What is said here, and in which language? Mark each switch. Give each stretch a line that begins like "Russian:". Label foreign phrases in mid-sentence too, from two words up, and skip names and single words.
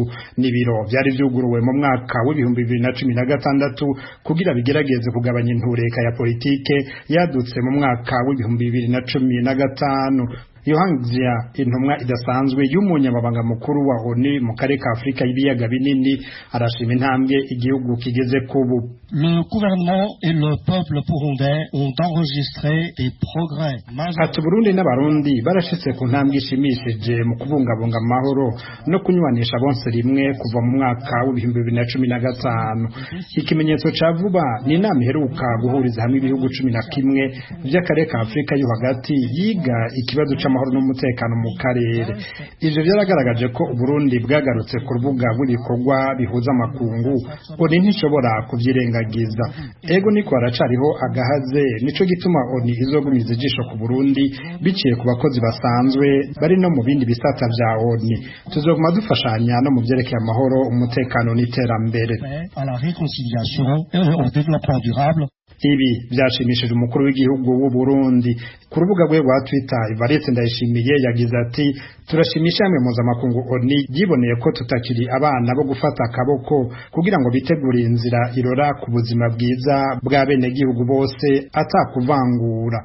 Rundi: Nibiro byari byuguruwe mu mwaka wa 2016 kugira bigerageze kugabanya intureka ya politike yadutse mu mwaka wa 2015. Yohangzia intumwa idasanzwe y'umunyamabanga mukuru wa ONU mu karere ka Afrika y'ibiyaga binini arashima intambwe igihugu kigeze kubu.
French: Le gouvernement et le peuple burundais ont enregistré des progrès.
Rundi: Ati Burundi n'abarundi barashitse ku ntambwe ishimishije mu kubungabunga amahoro no kunywanisha bonse rimwe kuva mu mwaka w'2015. Ikimenyetso ca vuba ni inama iheruka guhuriza hamwe ibihugu 11 by'akarere ka Afrika yo hagati yiga ikibazo c'amahoro n'umutekano mu karere. Ivyo byaragaragaje ko Burundi bwagarutse ku rubuga rw'ibikorwa bihuza amakungu ONU ntishobora kuvyirengagiza. Ego niko haracariho agahaze, nico gituma ONU izogumiza ijisho ku Burundi biciye ku bakozi basanzwe bari no mu bindi bisata vya ONU. Tuzoguma dufashanya no mu vyerekeye amahoro, umutekano n'iterambere.
French: À la réconciliation et au développement durable.
Rundi: Ibi byashimishije umukuru w'igihugu w'u Burundi. Ku rubuga rwe rwa Twitter, Evariste Ndayishimiye yagize ati turashimisha hamwe mpuzamakungu ONU yiboneye ko tutakiri abana bo gufata akaboko kugira ngo bitegure inzira irora ku buzima bwiza bwa bene gihugu bose atakuvangura.